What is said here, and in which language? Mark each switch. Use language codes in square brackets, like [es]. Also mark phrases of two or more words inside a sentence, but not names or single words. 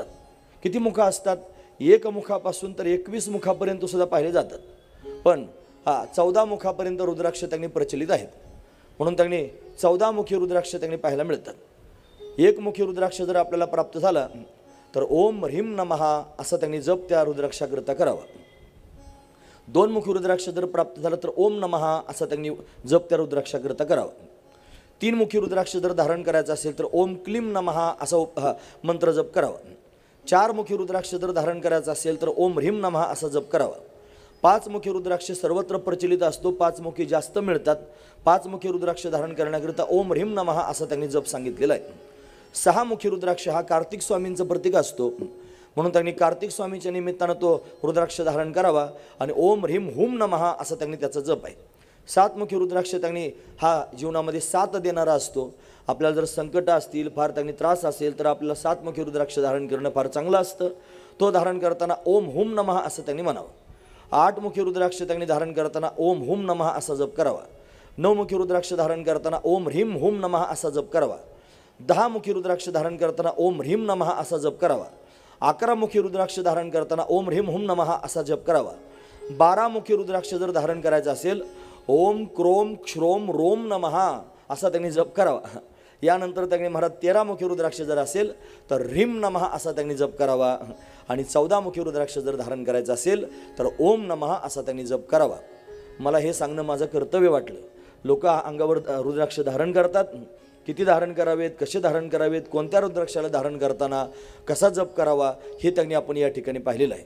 [mr] किती मुख असतात? 1 मुखापासून तर 21 मुखापर्यंत सुद्धा पाहिले जातात, पण 14 मुखापर्यंत रुद्राक्ष त्यांनी प्रचलित आहेत, म्हणून त्यांनी 14 मुखी रुद्राक्ष त्यांनी पाहायला मिळतात. 1 मुखी रुद्राक्ष जर आपल्याला प्राप्त झाला तर [sa] ओम ह्रीम नमः [mr] असा त्यांनी जप त्या रुद्राक्षाकरिता करावा. 2 मुखी रुद्राक्ष जर प्राप्त झालं तर [sa] ओम नमः [mr] असा त्यांनी जप त्या रुद्राक्षाकरिता करावा. 3 मुखी रुद्राक्ष जर धारण करायचं असेल तर [sa] ओम क्लीम नमः [mr] असा मंत्र जप करावा. 4 मुखी रुद्राक्ष जर धारण करायचं असेल तर [sa] ओम ह्रीम नमः [mr] असा जप करावा. 5 मुखी रुद्राक्ष सर्वत्र प्रचलित असतो, 5 मुखी जास्त मिळतात. 5 मुखी रुद्राक्ष धारण करण्याकरिता [sa] ओम ह्रीम नमः [mr] असा त्यांनी जप सांगितलेला आहे. 6 मुखी रुद्राक्ष हा कार्तिक स्वामींचं प्रतीक असतो, म्हणून त्यांनी कार्तिक स्वामीच्या निमित्तानं तो रुद्राक्ष धारण करावा आणि [sa] ओम ह्रीम हुम नमः [mr] असा त्यांनी त्याचा जप आहे. 7 मुखी रुद्राक्ष त्यांनी हा जीवनामध्ये 7 देणारा असतो. आपल्याला जर संकट असतील, फार त्यांनी त्रास असेल तर आपल्याला 7 मुखी रुद्राक्ष धारण करणं फार चांगलं असतं. तो धारण करताना [sa] ओम हुम नमः [mr] असं त्यांनी म्हणावं. 8 मुखी रुद्राक्ष त्यांनी धारण करताना [sa] ओम हुम नमः [mr] असा जप करावा. 9 मुखी रुद्राक्ष धारण करताना [sa] ओम ह्रीम हुम नमः [mr] असा जप करावा. 10 मुखी रुद्राक्ष धारण करताना [sa] ओम ह्रीम नमः [mr] असा जप करावा. 11 मुखी रुद्राक्ष धारण करताना [sa] ओम ह्रीम हुम नमः [mr] असा जप करावा. 12 मुखी रुद्राक्ष जर धारण करायचं असेल [sa] ओम क्रोम क्षरोम रोम नमः [mr] असा त्यांनी जप करावा. यानंतर त्यांनी महाराज 13 मुखी रुद्राक्ष जर असेल तर [sa] ह्रीम नमः [mr] असा त्यांनी जप करावा आणि 14 मुखी रुद्राक्ष जर धारण करायचं असेल तर [sa] ओम नमः [mr] असा त्यांनी जप करावा. मला हे सांगणं माझं कर्तव्य वाटलं. लोक अंगावर रुद्राक्ष धारण करतात, किती धारण करावेत, कसे धारण करावेत, कोणत्या रुद्राक्षाला धारण करताना कसा जप करावा हे त्यांनी आपण या ठिकाणी पाहिलेलं आहे.